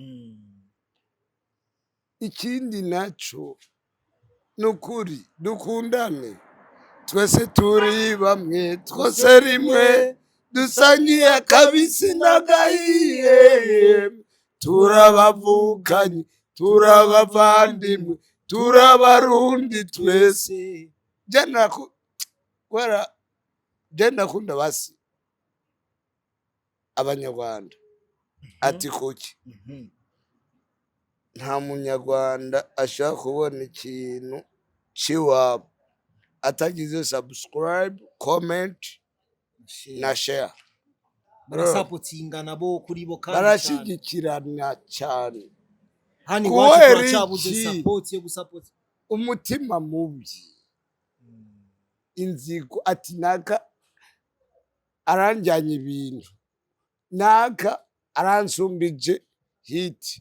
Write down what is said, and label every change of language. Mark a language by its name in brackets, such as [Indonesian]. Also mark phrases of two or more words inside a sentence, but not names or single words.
[Rundi] ikindi naco nukuri dukundane twese turi bamwe twose rimwe dusangiye akabisi n'agahiye turabavukanye turabavandimwe turabarundi twese. Jana kunda basi abanyarwanda ati kuki nta munyarwanda ashaka kubona ikintu ciwabo atagize subscribe, comment na share. Barasapotinga nabo kuri bo kandi barashigikirana cyane. Hani wacu twabuze support yo gusupport umutima mubi. Inzigo ati naka aranjyanye ibintu, naka aransumbije hit.